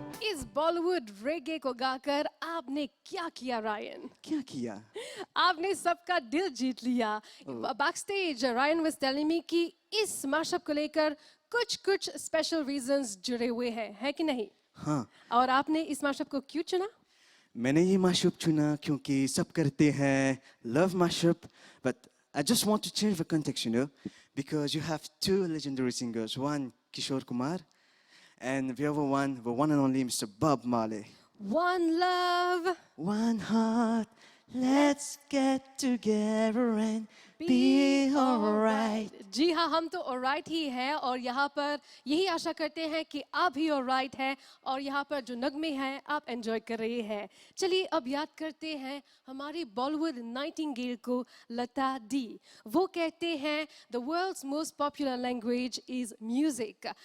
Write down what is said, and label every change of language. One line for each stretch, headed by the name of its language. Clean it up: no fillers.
Hindi: इस बॉलीवुड रेगे को गाकर आपने क्या किया रायन? क्या किया? आपने सबका दिल जीत लिया।
English: back stage Ryan was telling me
Hindi: कि इस मैशअप को लेकर कुछ स्पेशल रीजंस जुड़े हुए हैं, है कि नहीं? हाँ, और आपने इस मैशअप को क्यों चुना? मैंने ये माशअप चुना क्योंकि सब करते हैं love माशअप,
English: but I just want to change the context, you know, because you have two legendary singers, one Kishore Kumar and the other one, the one and only Mr. Bob Marley. One love, One heart, let's get together and be alright.
Hindi: जी हाँ, हम तो alright ही हैं और यहाँ पर यही आशा करते हैं कि आप भी ऑलराइट हैं और यहाँ पर जो नगमे हैं आप एंजॉय कर रहे हैं। चलिए अब याद करते हैं हमारी बॉलीवुड नाइटिंगेल को, लता दी। वो कहते हैं
English: The world's most popular language is music.